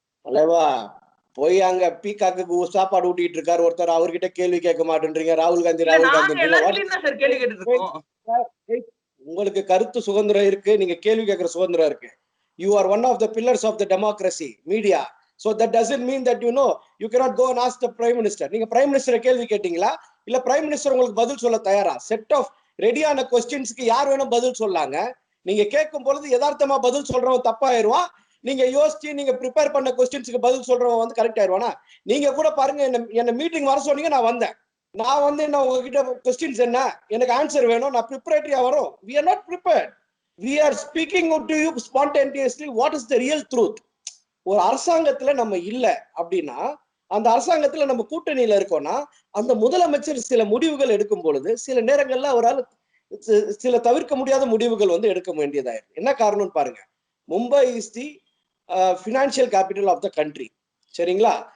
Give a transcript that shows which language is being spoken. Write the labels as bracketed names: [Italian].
[Tamil] தலைவா, போய் அங்க பீகாக்கு சாப்பாடு ஊட்டிட்டு இருக்காரு ஒருத்தர், அவர்கிட்ட கேள்வி கேட்க மாட்டேன்றீங்க. ராகுல் காந்தி இல்ல ராகுல் நாங்க காந்தின்றீங்க. எல்லார்கிட்டயும் தான் சார் கேள்வி கேட்டுட்டு இருக்கோம். உங்களுக்கு கருத்து சுதந்திரம் இருக்கு, நீங்க கேள்வி கேட்கிற சுதந்திரம் இருக்கு. [English] You are one of the pillars of the democracy media. So that doesn't mean that you cannot go and ask the prime minister. [Tamil] நீங்க பிரைம் மினிஸ்டரை கேள்வி கேட்டீங்களா? இல்ல பிரைம் மினிஸ்டர் உங்களுக்கு பதில் சொல்ல தயாரா? செட் ஆஃப் ரெடியான கொஸ்டின்ஸ்க்கு யார் வேணும் பதில் சொல்லாங்க. நீங்க கேட்கும் பொழுது யதார்த்தமா பதில் சொல்றவன் தப்பாயிருவான். நீங்க யோசிச்சு நீங்க ப்ரிப்பேர் பண்ண கொஸ்டின்ஸ்க்கு பதில் சொல்றவன் வந்து கரெக்ட் ஆயிருவானா? நீங்க கூட பாருங்க, என்ன மீட்டிங் வர சொன்னீங்க, நான் வந்தேன். நான் வந்து என்ன உங்ககிட்ட கொஸ்டின்ஸ் என்ன, எனக்கு ஆன்சர் வேணும், நான் ப்ரிப்பரேட்டரியா வரும். [English] we are not prepared. we are speaking to you spontaneously what is the real truth. [Tamil] ஒரு அரசாங்கத்துல நம்ம இல்ல அப்படின்னா, அந்த அரசாங்கத்துல நம்ம கூட்டணியில இருக்கோம்னா, அந்த முதலமைச்சர் சில முடிவுகள் எடுக்கும் பொழுது சில நேரங்கள்ல அவரால் சில தவிர்க்க முடியாத முடிவுகள் வந்து எடுக்க வேண்டியதாயிருக்கு. என்ன காரணம்னு பாருங்க. [English] Mumbai is the financial capital of the country. சரிங்களா?